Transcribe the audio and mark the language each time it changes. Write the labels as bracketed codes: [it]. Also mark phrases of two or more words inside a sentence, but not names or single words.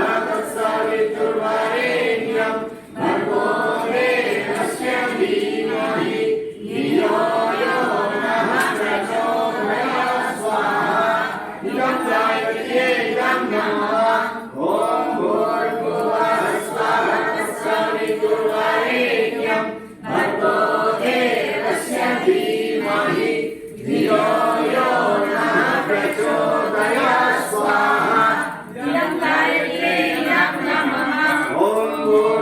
[sa] తత్సవితుర్వరేణ్యం భర్గో దేవస్య ధీమహి ధియో యో నః ప్రచోదయాత్ స్వాహా ఇదం గాయత్ర్యై నమః ఓం భూర్భువః స్వః తత్సవితుర్వరేణ్యం భర్గో దేవస్య ధీమహి ధియో యో నః ప్రచోదయాత్ స్వాహా ఇదం గాయత్ర్యై నమః ఓం